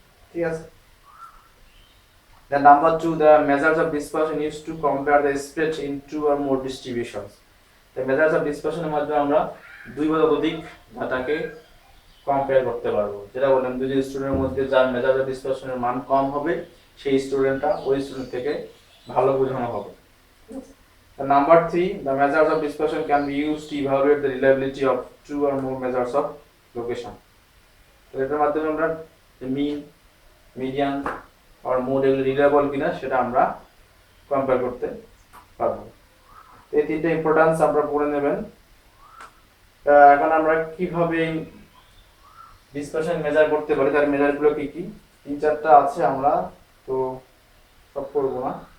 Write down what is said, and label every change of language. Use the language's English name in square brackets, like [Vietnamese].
[Bangla] ঠিক আছে, [English] the number 2, the measures of dispersion used to compare the spread in 2 or more distributions. [Bangla] The measures of dispersion এর মাধ্যমে আমরা দুই বা ততোধিক ডাটাকে কম্পেয়ার করতে পারবো। যেটা বললাম, দুই স্টুডেন্টের মধ্যে যার মেজার অফ ডিসপারশনের মান কম হবে সেই স্টুডেন্টটা ওই স্টুডেন্ট থেকে ভালো বোঝানো হবে। [English] Number 3, the measures of dispersion can be used to evaluate the reliability of 2 or more measures of location. [Bangla] তো এটার মাধ্যমে আমরা মিন, মিডিয়ান আর মোড এগুলো রিলায়েবল কিনা সেটা আমরা কম্পেয়ার করতে পারবো। এই তিনটা ইম্পর্টেন্স আপনারা পড়ে নেবেন। এখন আমরা কিভাবে ডিসপারশন মেজার করতে পারি, তার মেজারগুলো কি কি, 3-4টা আছে, আমরা তো সব করবো না।